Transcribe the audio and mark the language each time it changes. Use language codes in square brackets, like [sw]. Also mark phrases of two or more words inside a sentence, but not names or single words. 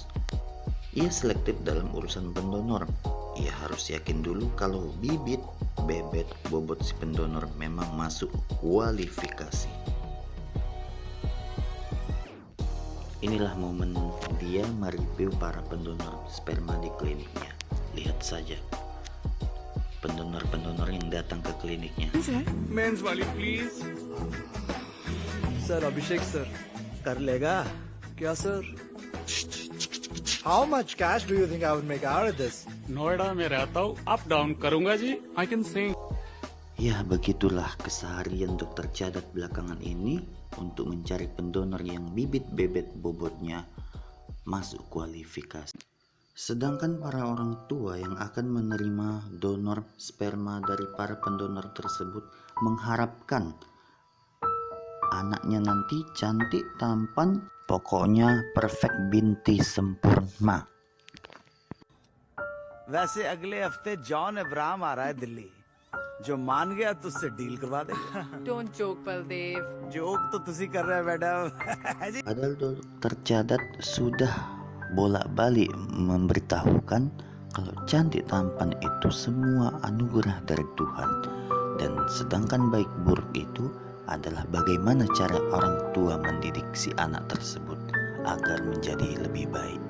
[id] Ia selektif dalam urusan pendonor. Ia harus yakin dulu kalau bibit, bebet, bobot si pendonor memang masuk kualifikasi. Inilah momen dia mereview para pendonor sperma di kliniknya. Lihat saja pendonor-pendonor yang datang ke kliniknya. [en] Men's wali please. [hi] Sir, Abhishek sir, कर लेगा क्या sir? [en] How much cash do you think I would make out of this? [hi] नोएडा में रहता हूँ, [en] up down [hi] करूंगा जी. [en] I can sing. [id] Ya, begitulah keseharian Dokter Cadat belakangan ini untuk mencari pendonor yang bibit bebet bobotnya masuk kualifikasi. Sedangkan para orang tua yang akan menerima donor sperma dari para pendonor tersebut mengharapkan anaknya nanti cantik, tampan, pokoknya perfect binti sempurna. [hi] वैसे अगले हफ्ते जॉन अब्राहम आ रहा है दिल्ली जो मान गया तो उससे डील करवा देगा. [en] Don't joke, Baldev. [hi] जोक तो तुसी कर रहे हैं मैडम. [id] Padahal Dokter Cadat sudah bolak-balik memberitahukan kalau cantik tampan itu semua anugerah dari Tuhan, dan sedangkan baik buruk itu adalah bagaimana cara orang tua mendidik si anak tersebut agar menjadi lebih baik.